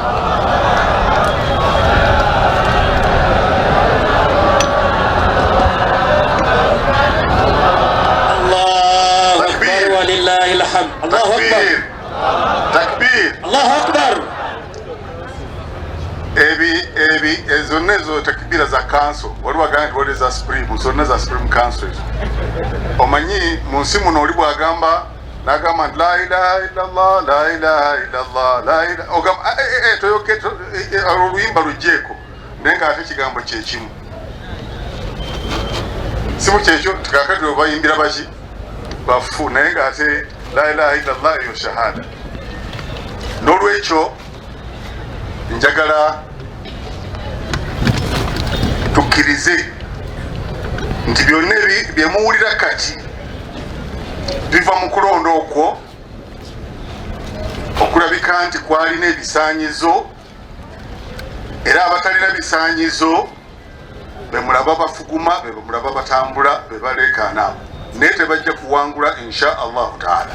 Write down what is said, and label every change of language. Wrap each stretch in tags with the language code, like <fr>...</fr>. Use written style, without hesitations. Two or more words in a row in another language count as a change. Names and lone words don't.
<ar>Takbir. Allahu Akbar.</ar> <lg>Zonna ezo takbira za council waliwo agamba nti wali za supreme, zonna za supreme council. Omanyi mu nsi muno oli bw'agamba n'agamba nti</lg> <ar>la ilaha illallah la ilaha</ar> <lg>illallah la ilaha ogamba toyoke oluyimba lugjeeko naye nga ate ekigambo kyekimu. Si mu kyekyo tikakati we bayimbira baki bafu naye nga ate</lg> <ar>la ilaha illallah</ar> <lg>yo shahada. N'olwekyo njagala tukkirize nti byonna bye muwulira kati biva mu kulonda okwo okulabika nti kwalina ebisaanyizo era abatalina bisaanyizo be mulaba bafuguma, be mulaba batambula, be baleekaana naye tebajja kuwangula</lg> <ar>insha Allahu taala.</ar>